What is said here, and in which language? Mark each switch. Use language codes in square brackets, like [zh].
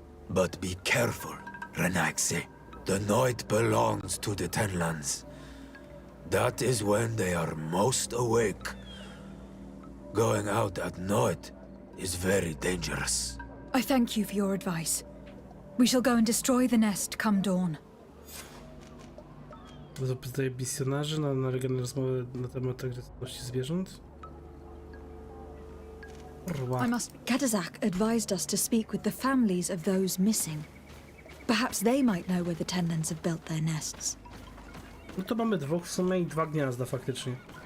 [en] But be careful, Renaigse. The night belongs to the Tenlands. That is when they are most awake. Going out at night is very dangerous. I thank you for your advice. We shall go and destroy the nest come dawn. [pl] Zapytaj misjonarzy na regionalne rozmowy na temat agresywności zwierząt. Kurwa. [en] Kształt advised us to speak with the families of those missing. Perhaps they might know where the Tenlands have built their nests. [pl] No to mamy 2 w sumie i 2 gniazda faktycznie.